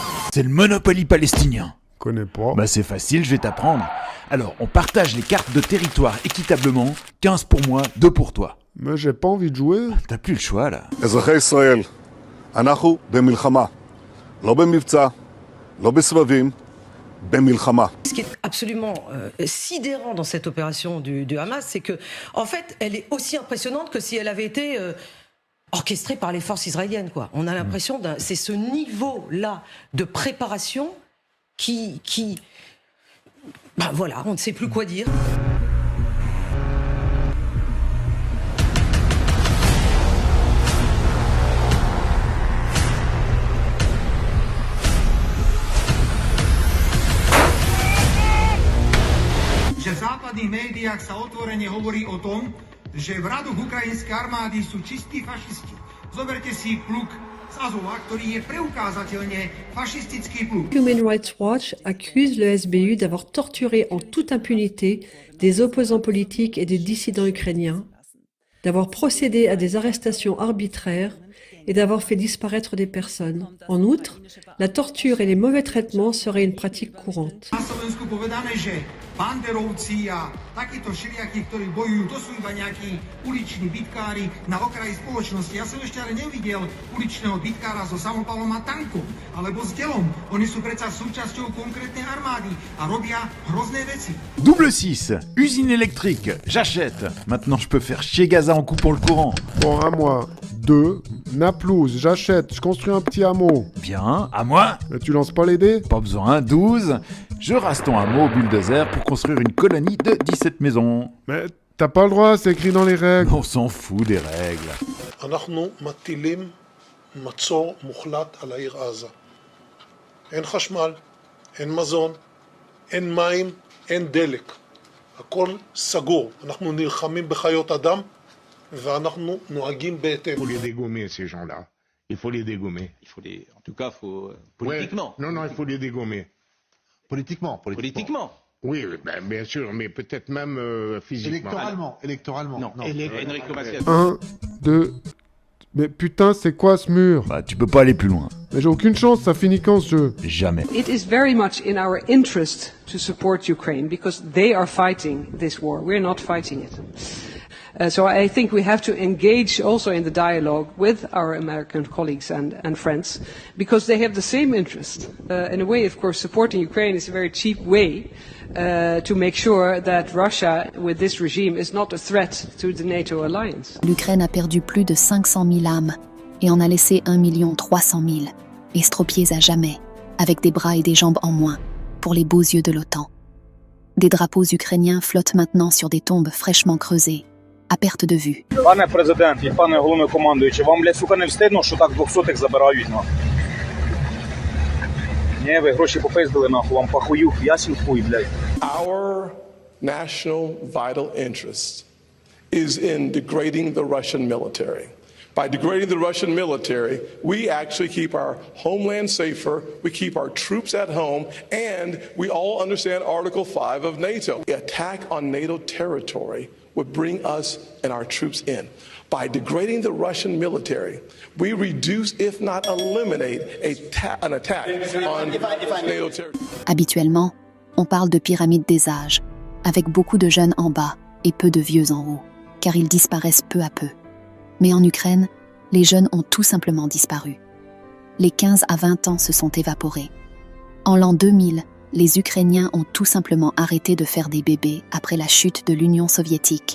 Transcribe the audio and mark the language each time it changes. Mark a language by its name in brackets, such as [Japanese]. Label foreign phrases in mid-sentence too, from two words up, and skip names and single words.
[French] C'est le Monopoly palestinien. Connais pas. Bah c'est facile, je vais t'apprendre. Alors, on partage les cartes de territoire équitablement, 15 pour moi, 2 pour toi. Mais j'ai pas envie de jouer. T'as plus le choix là. [Hebrew] אזרחי ישראל, אנחנו במלחמה. לא במבצע, לא בסבבים, במלחמה. [French] Ce qui est absolument sidérant dans cette opération du Hamas, c'est que, en fait, elle est aussi impressionnante que si elle avait été orchestrée par les forces israéliennes, quoi. On a l'impression c'est ce niveau-là de préparation qui ben voilà, on ne sait plus quoi dire. [Slovak] Že v západných médiách sa otvorene hovorí o tom, že v radoch ukrajinskej armády sú čistí fašisti. Zoberte si pluk z Azova, ktorý je preukázateľne fašistický pluk. [French] Human Rights Watch accuse le SBU d'avoir torturé en toute impunité des opposants politiques et des dissidents ukrainiens, d'avoir procédé à des arrestations arbitraires et d'avoir fait disparaître des personnes. En outre, la torture et les mauvais traitements seraient une pratique courante. [Slovak] Na Slovensku povedané, že banderovci a takíto šiliaki, ktorí bojujú, to sú iba nejakí uliční bitkári na okraji spoločnosti. Ja som ešte ale nevidel uličného bitkára so samopalom a tankom, alebo s delom. Oni sú predsa súčasťou konkrétnej armády a robia hrozné veci. [French] Double 6, usine électrique, j'achète. Maintenant je peux faire chier Gaza en coupant le courant. Bon, à moi. 2. Naplouse, j'achète, je construis un petit hameau. Bien, à moi. Mais tu lances pas les dés? Pas besoin, 12. Je rase ton hameau au bulldozer pour construire une colonie de 17 maisons. Mais t'as pas le droit, c'est écrit dans les règles. On s'en fout des règles. [Hebrew] אנחנו מטילים מצור מוחלט על העיר עזה. אין חשמל, אין מזון, אין מים, אין דלק. הכל סגור. אנחנו נלחמים בחיות אדם ואנחנו נוהגים בהתאם. [French] Il faut les dégommer, ces gens-là. Il faut les dégommer. En tout cas, politiquement. Ouais. Non, il faut les dégommer. Politiquement. Oui, ben, bien sûr, mais peut-être même physiquement. Électoralement. Non. Enrico Macias. 1, 2... Mais putain, c'est quoi ce mur? Bah tu peux pas aller plus loin. Mais j'ai aucune chance, ça finit quand ce jeu? Jamais. [English] It is very much in our interest to support Ukraine because they are fighting this war. We're not fighting it. So I think we have to engage also in the dialogue with our American colleagues and friends because they have the same interest. In a way, of course, supporting Ukraine is a very cheap way to make sure that Russia, with this regime, is not a threat to the NATO alliance. [French] L'Ukraine a perdu plus de 500 000 âmes et en a laissé 1 300 000, estropiés à jamais, avec des bras et des jambes en moins, pour les beaux yeux de l'OTAN. Des drapeaux ukrainiens flottent maintenant sur des tombes fraîchement creusées, à perte de vue. [Ukrainian] Пане президент і пане головнокомандуючий, вам, блядь, сука, не встидно, що так 200-х забирають, нахуй? Ні, ви гроші попиздили, нахуй, вам похую, ясен хуй, блядь. [English] Our national vital interest is in degrading the Russian military. By degrading the Russian military, we actually keep our homeland safer, we keep our troops at home, and we all understand Article 5 of NATO. The attack on NATO territory would bring us and our troops in. By degrading the Russian military, we reduce, if not eliminate, an attack on NATO territory. [French] Habituellement, on parle de pyramide des âges, avec beaucoup de jeunes en bas et peu de vieux en haut, car ils disparaissent peu à peu. Mais en Ukraine, les jeunes ont tout simplement disparu. Les 15 à 20 ans se sont évaporés. En l'an 2000, les Ukrainiens ont tout simplement arrêté de faire des bébés après la chute de l'Union soviétique.